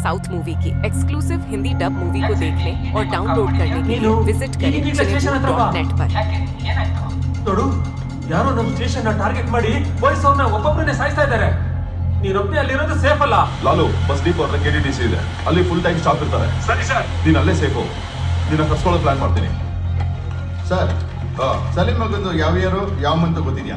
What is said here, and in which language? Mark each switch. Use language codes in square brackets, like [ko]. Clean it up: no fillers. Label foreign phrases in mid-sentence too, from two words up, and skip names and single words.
[hi] साउथ मूवी की एक्सक्लूसिव हिंदी डब मूवी को देखने और डाउनलोड करने के लिए विजिट करें cinemood.net पर। [kn] ನೋಡು, ಯಾರೋ ನಮ್ಮ ಸ್ಟೇಷನ್ ಟಾರ್ಗೆಟ್ ಮಾಡಿ ಪೊಲೀಸ್ ಅವ್ರನ್ನ ಒಬ್ಬೊಬ್ಬರನ್ನೇ ಸಾಯಿಸ್ತಾ ಇದ್ದಾರೆ. ನೀನೊಬ್ಬನೇ ಅಲ್ಲಿರೋದು ಸೇಫ್ ಅಲ್ಲ. ಲಾಲು, ಬಸ್ ಡಿಪೋ ಹತ್ರ KTTC ಇದೆ, ಅಲ್ಲಿ ಫುಲ್ ಟೈಮ್ ಸ್ಟಾಪ್ ಇರ್ತಾರೆ. ಸರಿ ಸರ್. ನೀನ್ ಅಲ್ಲೇ ಸೇಫು. ನಿನ್ನ ಕರ್ಸ್ಕೊಳ್ಳೋ ಪ್ಲಾನ್ ಮಾಡ್ತೀನಿ. ಸರ್, ಸಲೀಂ ಮಗಂದು ಯಾವ ಇಯರು ಯಾವ ಮಂತ್ ಗೊತ್ತಿದ್ಯಾ?